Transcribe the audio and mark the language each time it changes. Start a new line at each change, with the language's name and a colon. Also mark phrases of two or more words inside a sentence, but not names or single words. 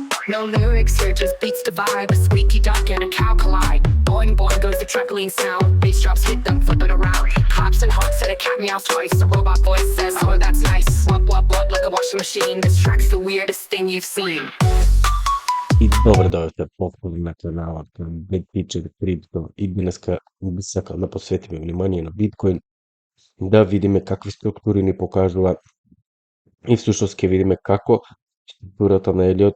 English: No lyrics here, just beats the vibe. A squeaky duck and a cow collide. Boing boing goes the truckling sound. Bass drops hit them, flip it around. Hops and honks and a cat meows twice. A robot voice says, oh that's nice. Wop wop wop like a washing machine. This track's the weirdest thing you've seen.
Macedonian: И добро дојдовте повторно на каналот на Big Picture Crypto. И денеска би сакал да посветиме внимание на биткоин, да видиме какви структури ни покажува и всушност ќе видиме како структурата на Елиот